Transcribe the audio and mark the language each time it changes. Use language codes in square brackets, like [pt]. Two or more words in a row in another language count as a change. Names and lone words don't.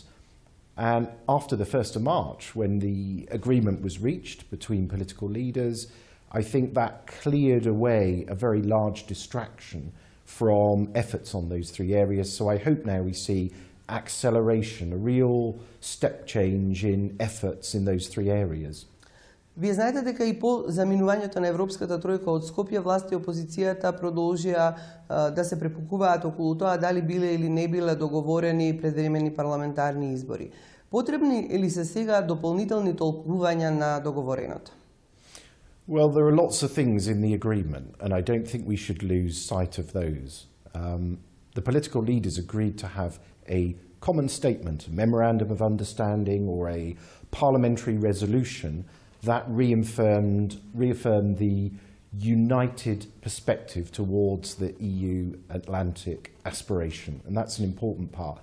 [en] And after the 1st of March, when the agreement was reached between political leaders, I think that cleared away a very large distraction from efforts on those three areas. So I hope now we see acceleration, a real step change in efforts in those three areas. [mk] Вие знаете дека и по заминувањето на Европската тројка од Скопје, власти и опозицијата продолжија да се препукуваат околу тоа дали биле или не биле договорени предвремени парламентарни избори. Потребни ли се сега дополнителни толкувања на договореното? [en] Well, there are lots of things in the agreement, and I don't think we should lose sight of those. The political leaders agreed to have a common statement, a memorandum of understanding or a parliamentary resolution that reaffirmed the united perspective towards the EU Atlantic aspiration, and that's an important part.